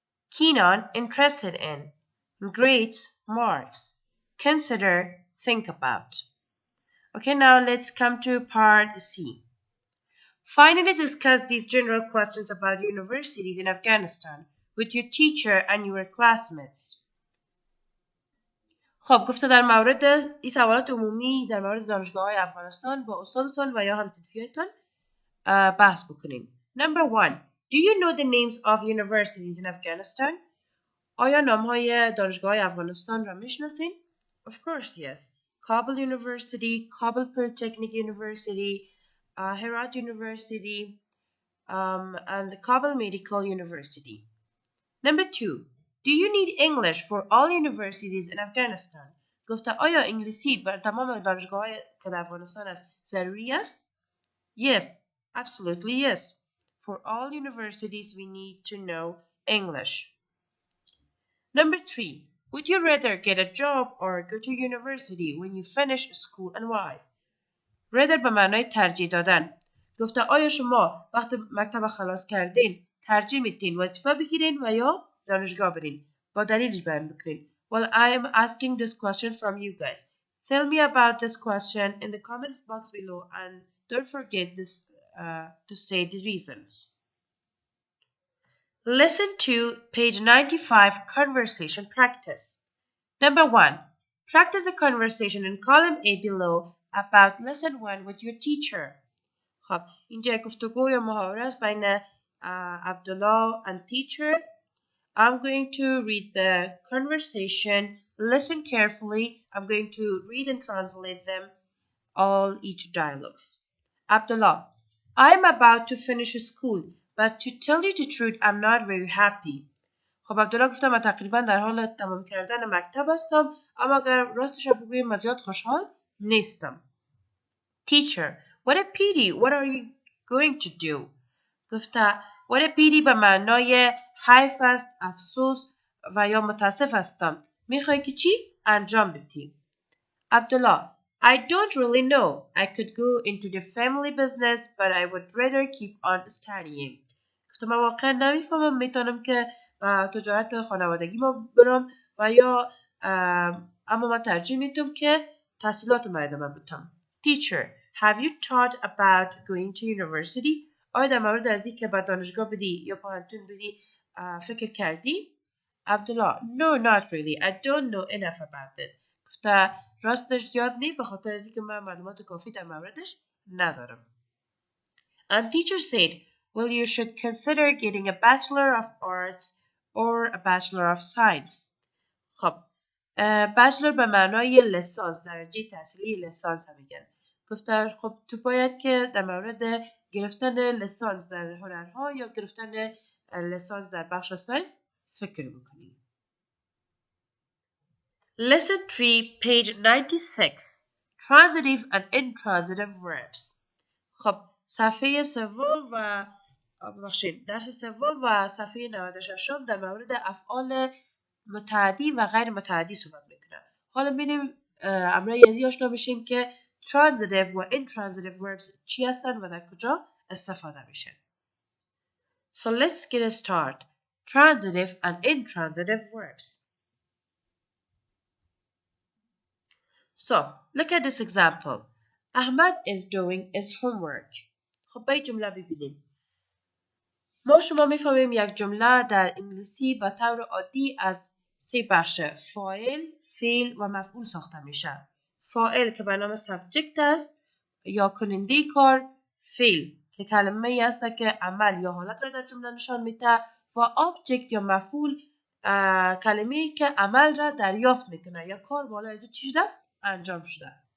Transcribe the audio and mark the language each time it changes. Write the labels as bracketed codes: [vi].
[en] Keen on, interested in. Grades, marks. Consider, think about. Okay, now let's come to part C. Finally, discuss these general questions about universities in Afghanistan with your teacher and your classmates. [fa] خب گفته در مورد این سوالات عمومی در مورد دانشگاه‌های افغانستان با استادتان و یا همسنفیتان بحث بکنیم. [en] Number 1. Do you know the names of universities in Afghanistan? [fa] آیا نام‌های دانشگاه‌های افغانستان را میشناسین؟ [en] Of course, yes. Kabul University, Kabul Polytechnic University, Herat University, and the Kabul Medical University. Number 2. Do you need English for all universities in Afghanistan? [fa] گفته آیا انگلیسی بر تمام دانشگاه‌های که در افغانستان است ضروری است؟ [en] Yes, absolutely yes. For all universities, we need to know English. Number three, would you rather get a job or go to university when you finish school and why? [fa] rather به معنای ترجیح دادن. گفته آیا شما وقتی مکتب خلاص کردین ترجیح میدین وظیفه بگیرین و یا دانشگاه برین؟ با دلیلش بیان بکنین. [en] Well, I am asking this question from you guys. Tell me about this question in the comments box below and don't forget this to say the reasons. Listen to page 95 conversation practice. Number 1. Practice a conversation in column A below about lesson 1 with your teacher. [fa] خب اینجا گفتگو یا محاوره است بین عبدالله and teacher. [en] I'm going to read the conversation. Listen carefully. I'm going to read and translate them all each dialogues. Abdullah, I'm about to finish school, but to tell you the truth, I'm not very happy. [fa] خب عبدالله گفتم من تقریبا در حال تمام کردن مکتب هستم اما اگر راستش رو بگویم من زیاد خوشحال نیستم. [en] Teacher, what a pity. What are you going to do? [fa] گفته [en] what a pity [fa] به معنای حیف است، افسوس و یا متاسف هستم. میخوای که چی؟ انجام بدی. [en] Abdullah, I don't really know. I could go into the family business, but I would rather keep on studying. [fa] گفته من واقعا نمیفهمم میتونم که تجارت خانوادگی ما برم و یا اما من ترجیح میدم که تحصیلات ما ادامه بدم. [en] Teacher, have you thought about going to university? [fa] آیا در مورد از اینکه به دانشگاه بدی یا پانتون بدی فکر کردی؟ [en] Abdullah, no, not really. I don't know enough about it. [fa] گفته راستش زیاد نی به خاطر از اینکه من معلومات کافی در موردش ندارم. [en] And teacher said, well, you should consider getting a Bachelor of Arts or a Bachelor of Science. [fa] خب بچلر به معنای لسانس درجه تحصیلی لسانس هم میگن. گفته خب تو باید که در مورد گرفتن لسانس در هنرها یا گرفتن لسانس در بخش ساینس فکر بکنی. [en] Lesson 3 page 96 Transitive and intransitive verbs. [fa] خب صفحه سوم و درس سوم و صفحه 96 در مورد افعال متعدی و غیر متعدی صحبت میکنن. حالا ببینیم امروز یزی آشنا بشیم که transitive و intransitive verbs چی هستن و در کجا استفاده میشن. [en] So let's get started. Transitive and intransitive verbs. So, look at this example. Ahmad is doing his homework. [fa] خب به این جمله ببینیم. ما شما میفهمیم یک جمله در انگلیسی به طور عادی از سه بخش فاعل، فعل و مفعول ساخته میشه. فاعل که به نام سابجکت است یا کننده کار، فعل که کلمه ای است که عمل یا حالت را در جمله نشان میده و آبجکت یا مفعول کلمه ای که عمل را دریافت میکنه یا کار بالا از چی شده انجام شده.